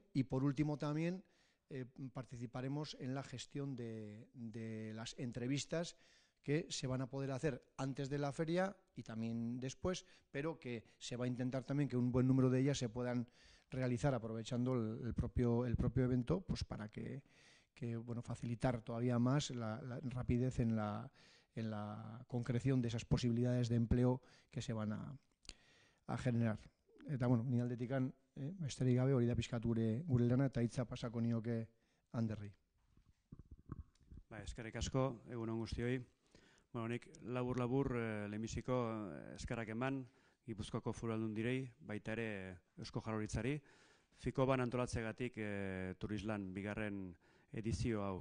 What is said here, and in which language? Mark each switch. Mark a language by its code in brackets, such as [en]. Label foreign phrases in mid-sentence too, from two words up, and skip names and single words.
[es] Y por último también participaremos en la gestión de las entrevistas que se van a poder hacer antes de la feria y también después, pero que se va a intentar también que un buen número de ellas se puedan realizar aprovechando el propio evento, pues para que facilitar todavía más la rapidez en la concreción de esas posibilidades de empleo que se van a generar. [eu] Eta, ni aldetikan, besterik gabe hori da pixkat gure lana eta hitza pasako nioke Anderri. Eskerrik asko, egun on guztioi. Nik labur lehenbiziko eskerrak eman Gipuzkoako Foru Aldundiei, baita ere Eusko Jaurlaritzari, Ficoban antolatzegatik Turislan bigarren edizio hau.